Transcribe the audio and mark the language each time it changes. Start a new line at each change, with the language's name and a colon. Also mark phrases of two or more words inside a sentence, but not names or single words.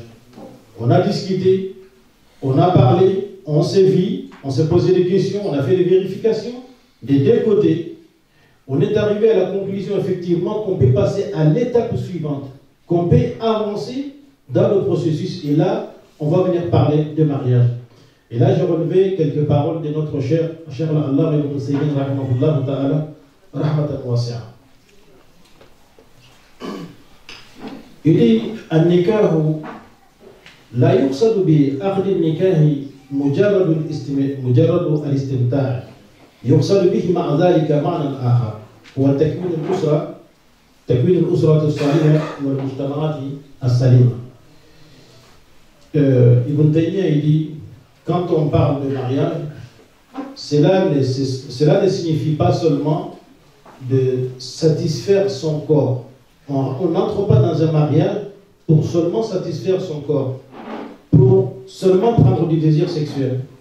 French: On a discuté, on a parlé, on s'est vu, on s'est posé des questions, on a fait des vérifications des deux côtés. On est arrivé à la conclusion effectivement qu'on peut passer à l'étape suivante, qu'on peut avancer dans le processus. Et là, on va venir parler de mariage. Et là, j'ai relevé quelques paroles de notre cher Allah ibn Sayyid
Arabic: رحمه الله تعالى رحمة واسعة.
French: Il dit
Arabic: النكاح لا يقصد بعقد النكاح مجرد الاستمتاع يقصد به مع ذلك معنى آخر هو تكوين الأسرة الصالحة والمجتمعات السليمة.
French: Ibn Taymiyyah il dit quand on parle de mariage, cela ne signifie pas seulement de satisfaire son corps. On n'entre pas dans un mariage pour seulement satisfaire son corps, pour seulement prendre du désir sexuel.